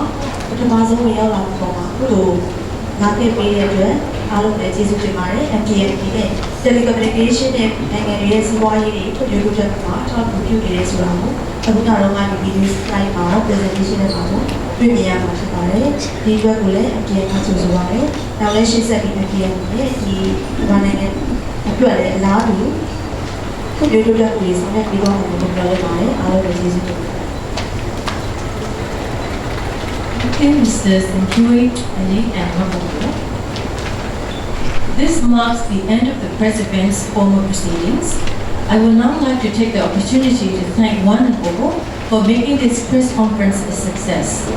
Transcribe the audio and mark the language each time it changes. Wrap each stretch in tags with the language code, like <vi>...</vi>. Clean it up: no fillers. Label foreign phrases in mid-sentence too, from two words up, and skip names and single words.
<my>ပထမဆုံးဝင်ရောက်လာတဲ့ပုံမှာအခုလိုနားခဲ့ပေးတဲ့အတွက်အားလုံးလည်းကျေးဇူးတင်ပါတယ်။ MTN ဒီနေ့ telecommunication နဲ့နိုင်ငံရဲ့စီးပွားရေးတွေထုတ်လုပ်ချက်မှာထောက်ပံ့ပြုနေတယ်ဆိုတာကိုအခုနောက်တော့ဒီ</my> <en>video slide</en> <my>မှာ presentation နဲ့ပါတော့တွေ့မြင်ရမှာဖြစ်ပါတယ်။ဒီအတွက်ကိုလည်း MTN ကကျေးဇူးပါတယ်။နောက်လည်းရှင်းဆက်ပြီး MTN နဲ့ဒီမြန်မာနိုင်ငံအတွက်လည်းအလားတူထုတ်လုပ်ချက်တွေဆောင်ရွက်ပြီးတော့လည်းပြောရပါတယ်။အားလုံးလည်းကျေးဇူးတင်ပါတယ်။</my> <en>Okay, Mr. Simpui Eli and Honorable. This marks the end of the press event's formal proceedings. I would now like to take the opportunity to thank one and all for making this press conference a success.</en>